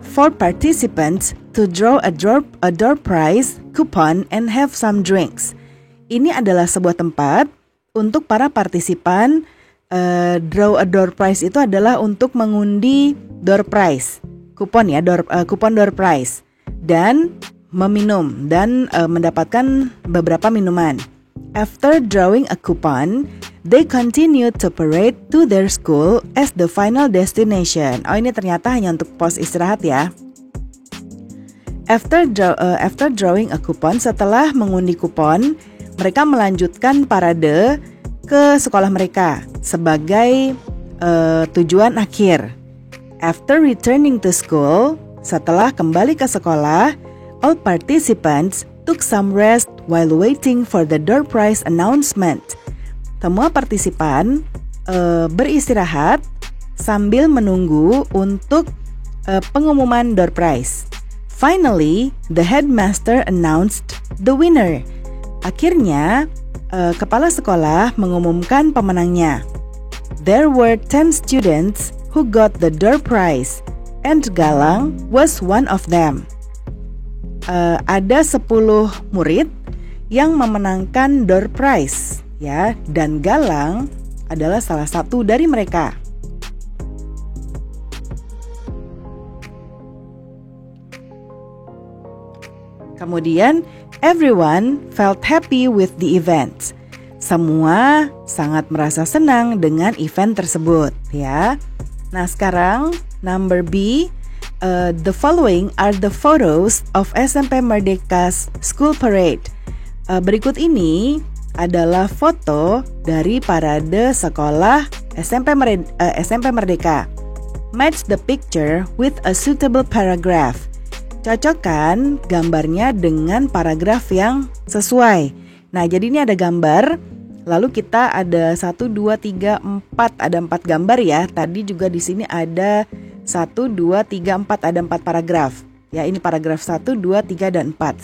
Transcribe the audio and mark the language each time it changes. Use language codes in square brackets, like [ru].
[en] for participants to draw a door prize coupon and have some drinks. [id] Ini adalah sebuah tempat untuk para partisipan. [en] Draw a door prize [id] itu adalah untuk mengundi door prize, kupon ya, kupon door prize, dan meminum dan mendapatkan beberapa minuman. [en] After drawing a coupon, they continue to parade to their school as the final destination. [id] Oh, ini ternyata hanya untuk pos istirahat ya. [en] After drawing a coupon, [id] setelah mengundi kupon, mereka melanjutkan parade ke sekolah mereka sebagai tujuan akhir. [en] After returning to school, [id] setelah kembali ke sekolah, [en] all participants took some rest while waiting for the door prize announcement. [id] Semua partisipan beristirahat sambil menunggu untuk pengumuman door prize. [en] Finally, the headmaster announced the winner. [id] Akhirnya, kepala sekolah mengumumkan pemenangnya. [en] There were 10 students who got the door prize, and Galang was one of them. [id] Ada 10 murid yang memenangkan door prize, ya, dan Galang adalah salah satu dari mereka. [en] Kemudian, everyone felt happy with the event. [id] Semua sangat merasa senang dengan event tersebut, ya. Nah, sekarang [en] number B. The following are the photos of SMP Merdeka's school parade. [id] Berikut ini adalah foto dari parade sekolah SMP Merdeka. [en] Match the picture with a suitable paragraph. [id] Cocokkan gambarnya dengan paragraf yang sesuai. Nah, jadi ini ada gambar. Lalu kita ada 1, 2, 3, 4. Ada 4 gambar ya. Tadi juga di sini ada 1, 2, 3, 4. Ada 4 paragraf. Ya, ini paragraf 1, 2, 3, dan 4.